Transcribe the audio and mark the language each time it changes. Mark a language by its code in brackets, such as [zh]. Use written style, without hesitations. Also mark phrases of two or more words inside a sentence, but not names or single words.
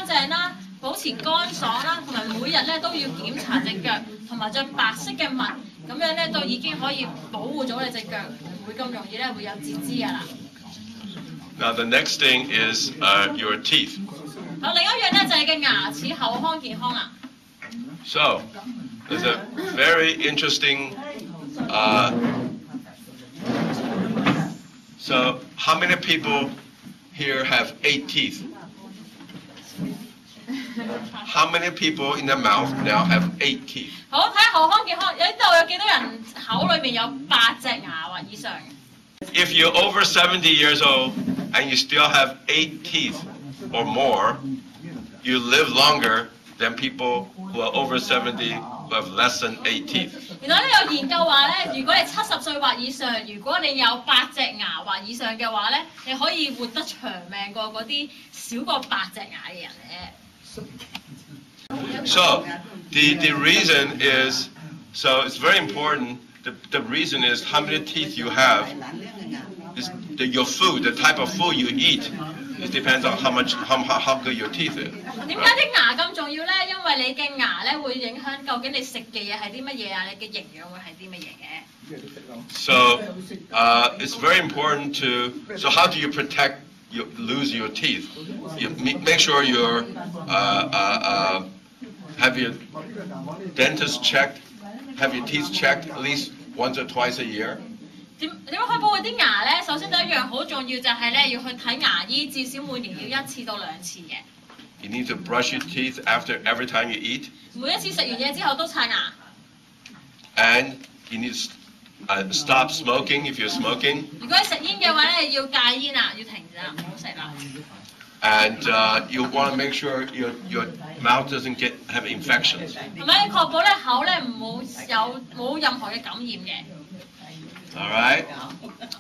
[yue] 其實保護隻腳好簡單，只要係洗得乾淨啦， 保持乾爽啦，同埋每日咧都要檢查隻腳，同埋着白色嘅襪，咁樣咧都已經可以保護咗你隻腳，唔會咁容易咧會有截肢㗎啦。 [en] Now the next thing is your teeth. [yue] 好，另一樣咧就係嘅牙齒口腔健康啦。 [en] So there's a very interesting. So how many people here have 8 teeth? How many people in the mouth now have 8 teeth? [yue] 好，睇下口腔健康，呢度有幾多人口裏面有8隻牙或以上 [en] ？If you're over 70 years old and you still have 8 teeth or more, you live longer than people who are over 70 who have less than 8 teeth. [yue] 原來咧有研究話咧，如果你70歲或以上，如果你有8隻牙或以上嘅話咧，你可以活得長命過嗰啲少過8隻牙嘅人咧。 [en] So the reason is, so it's very important. The reason is how many teeth you have. Is your food, the type of food you eat, it depends on how good your teeth is. [yue] 點解啲牙咁重要咧？因為你嘅牙咧會影響究竟你食嘅嘢係啲乜嘢啊，你嘅營養會係啲乜嘢嘅。 [en] So it's very important to. So how do you protect? You lose your teeth. You make sure you have your dentist checked, have your teeth checked at least once or twice a year. [yue] 點樣可以保護啲牙咧？首先第一樣好重要就係咧要去睇牙醫，至少每年要1次到2次嘅。 [en] You need to brush your teeth after every time you eat. [yue] 每一次食完嘢之後都刷牙。 [en] And you need to stop smoking if you're smoking. [yue] 如果你食煙嘅話咧，要戒煙啦，要停止啦，唔好食啦。 [en] And you want to make sure your mouth doesn't have infections. [yue] 同埋確保咧口咧冇任何嘅感染嘅。 [en] All right.